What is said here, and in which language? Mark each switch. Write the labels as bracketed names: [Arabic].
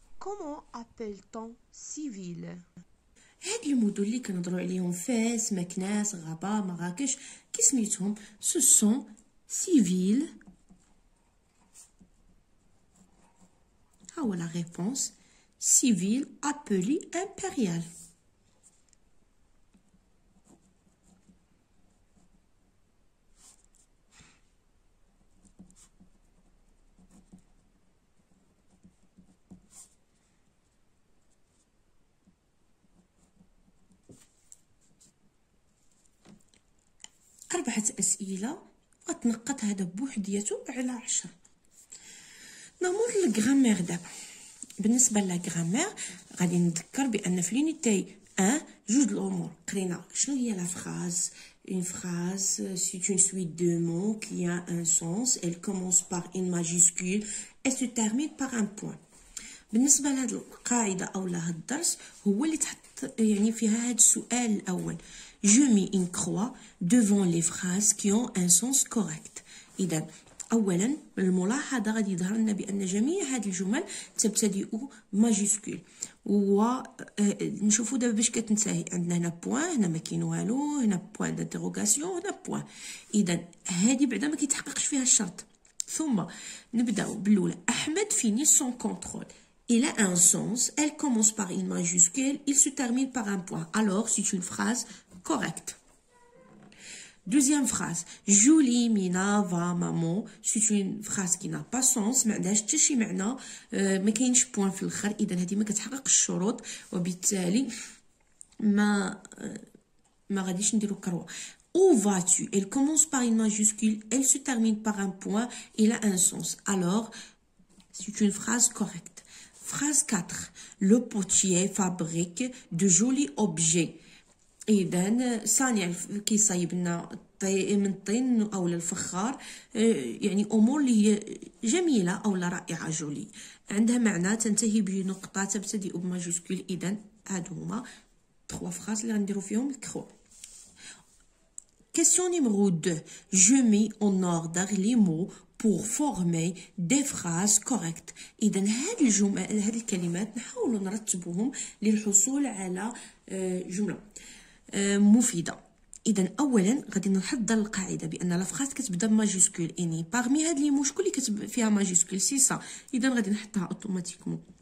[French] Comment appelle-t-on ces villes? [Arabic] هاد المدن اللي كنهضروا عليهم فاس، مكناس، غابة، مراكش كي سميتهم؟ [French] ce sont six villes. [Arabic] ها هو [French] la réponse. six villes appelées impériales. [Arabic] أربعة أسئلة غتنقط هذا بوحديته على 10. نمر للغرامير دابا. بالنسبة للغرامير غادي نذكر بأن في لونيتي 1 جوج الأمور قرينا. شنو هي لا فراز؟ [French] Une phrase, c'est une suite de mots qui a un sens. Elle commence par une majuscule et se termine par un point. [Arabic] بالنسبة لهاد القاعدة أو لهاد الدرس هو اللي تحط يعني فيها هاد السؤال الأول. [French] Je mets une croix devant les phrases qui ont un sens correct. [Arabic] إذا أولا بالملاحظة غادي يظهر لنا بأن جميع هاد الجمل تبتدئ ماجيسكول. ونشوفوا دابا باش كتنتهي. عندنا هنا بوان، هنا ما كاين والو، هنا بوان دانتيروغاسيون، هنا بوان. إذا هادي بعدا ما كيتحققش فيها الشرط. ثم نبداو بالأولى. [French] أحمد فيني سون كونترول. Il a un sens, elle commence par une majuscule, il se termine par un point. Alors, c'est une phrase correcte. Deuxième phrase. Julie, Mina, va, maman. C'est une phrase qui n'a pas sens. [Arabic] ما عندهاش حتى شي معنى. ما كاينش بوان في الاخر. اذا هذه ما كتحققش الشروط وبالتالي ما غاديش نديرو كروه. [French] Où vas-tu? Elle commence par une majuscule, elle se termine par un point, il a un sens. Alors, c'est une phrase correcte. Phrase 4. Le potier fabrique de jolis objets. [Arabic] إذن صانع كيصايب لنا من الطين أو الفخار يعني أمور اللي هي جميلة أو رائعة. جولي عندها معنى تنتهي بنقطة تبتدئ بماجيسكول. إذن هادو هما 3 فراز اللي غنديرو فيهم الكرو. [French] Question numéro 2. Je mets en ordre les mots pour former des phrases correctes. [Arabic] إذا هاد الجمل هاد الكلمات نحاولوا نرتبوهم للحصول على جملة مفيدة. إذا أولا غادي نحضر القاعدة بأن لا فراز كتبدا بماجيسكول. يعني باغمي هاد لي مو شكون اللي كتب فيها ماجيسكول؟ [French] سي سا. [Arabic] إذا غادي نحطها اوتوماتيكمون.